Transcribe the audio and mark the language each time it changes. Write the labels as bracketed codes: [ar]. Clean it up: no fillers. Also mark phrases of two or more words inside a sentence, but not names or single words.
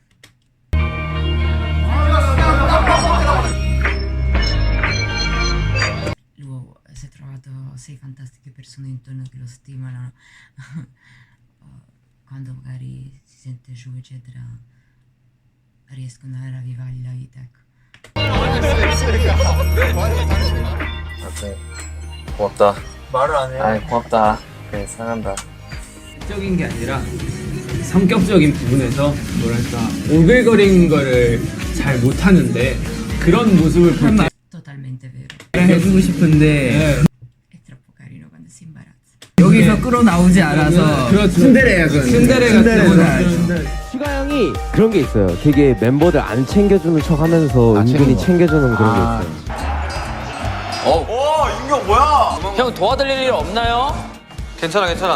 [it] Lui si è trovato 6 fantastiche persone intorno che lo stimolano quando magari si sente giù, eccetera, riescono a ravvivargli la vita, ecco. [ko] 고맙다. 말을 안 해. 아이, 고맙다. 그래, 사랑한다. 적인 게 아니라 성격적인 부분에서 뭐랄까 오글거리는 거를 잘 못하는데 그런 모습을 볼 때 [it] Totalmente vero. [ko] 해주고 싶은데 [it] È troppo carino quando si imbarazza. [ko] 여기서 끌어나오지 않아서 그렇죠. 순데레야 그건. 순데레 같은 슈가 형이 그런 게 있어요. 되게 멤버들 안 챙겨주는 척 하면서 은근히 챙겨주는 그런 게 있어요. 인경 뭐야? 형 도와드릴 일 없나요? 괜찮아.